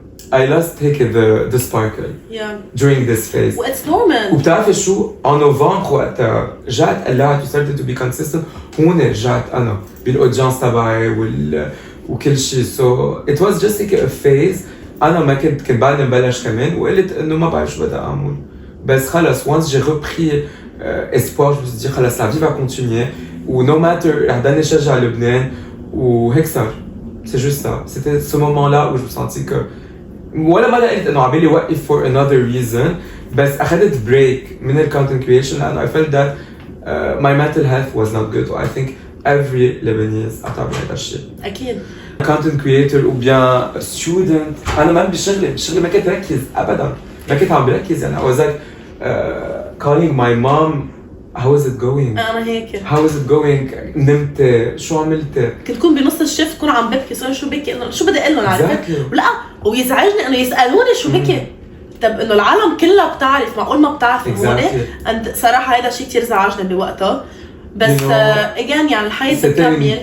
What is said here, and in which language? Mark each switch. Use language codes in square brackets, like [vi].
[en] I lost [ar] هيك [en] the sparkle. Yeah. During this phase. Well, it's normal. [ar] وبتعرفي شو؟ en نوفمبر وقتها رجعت قلعت و [en] started to be consistent. [ar] هون رجعت أنا بالأودينس تبعي وكل شيء. [en] So it was just like a phase. [ar] أنا ما كنت بعد مبلش كمان وقلت إنه ما بعرف شو بدي أعمل. [fr] بس خلص once j'ai repris espoir, je me suis dit خلص la vie va continuer ou [en] no matter [ar] رح ضلني شجع لبنان وهيك صار. [fr] C'est juste ça. C'était ce moment-là où je me sentis que [ar] ولا مرة قلت إنه عبالي وقف [en] for another reason. [ar] بس أخذت [en] break من ال content creation and I felt that my mental health was not good. I think every Lebanese [ar] قطع بهذا الشيء. أكيد. [en] content creator [fr] ou bien [en] student. [ar] أنا ما بشغلي ما كنت ركز أبداً. ما كنت عم بركز يعني. [en] I was like calling my mom. How is it going? [ar] أنا هيك. [en] How is it going? [ar] نمت شو عملت؟ كنت كون بنص الشفت كون عم ببكي صار شو بكي إنه شو بدي أقول لهم عرفت؟ ولا ويزعجني إنه يسألوني شو بكي. طب إنه العالم كلها بتعرف معقول ما بتعرف هون؟ and [en] صراحة [ar] هذا شيء كتير زعجني بوقتها. بس again يعني الحياة بتكمل.